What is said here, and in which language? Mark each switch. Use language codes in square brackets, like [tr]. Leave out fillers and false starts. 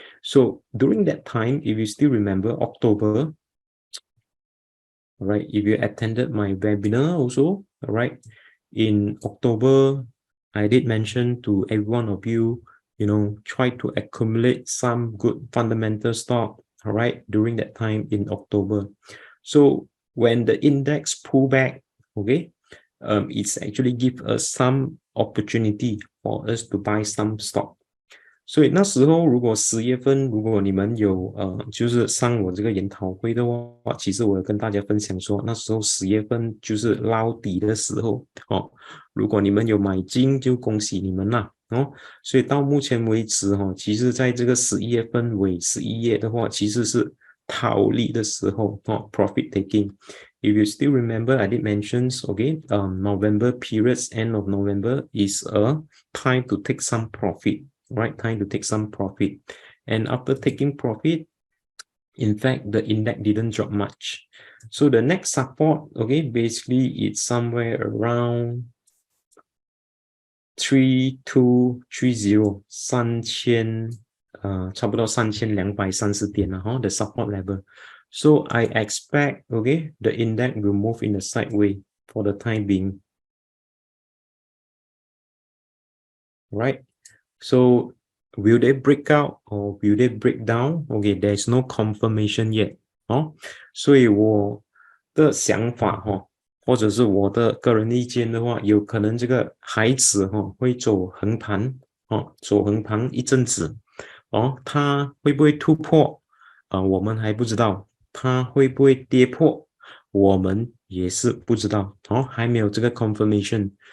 [en] So during that time, if you still remember October, all right, if you attended my webinar also, all right, in October, I did mention to every one of you, try to accumulate some good fundamental stock, all right, during that time in October. So when the index pull back, okay, it's actually give us some opportunity for us to buy some stock. [zh] 所以那时候如果10月份，如果你们有就是上我这个研讨会的话，其实我有跟大家分享说，那时候10月份就是捞底的时候哦。如果你们有买进，就恭喜你们啦哦。所以到目前为止哈，其实在这个11月份尾11月的话，其实是套利的时候哦 ， [en] profit taking。 If you still remember, I did mention, okay, November periods, end of November is a time to take some profit. Right, time to take some profit, and after taking profit, in fact the index didn't drop much. So the next support, okay, basically it's somewhere around 3230 3000 [zh] 差不多3230点了哈 [en] the support level. So I expect, okay, the index will move in the sideways for the time being, right? So will they break out or will they break down? Okay, there's no confirmation yet. [zh] 哦，所以我的想法或者是我的个人意见的话，有可能这个孩子会走横盘走横盘一阵子它会不会突破我们还不知道，它会不会跌破我们也是不知道还没有这个 confirmation。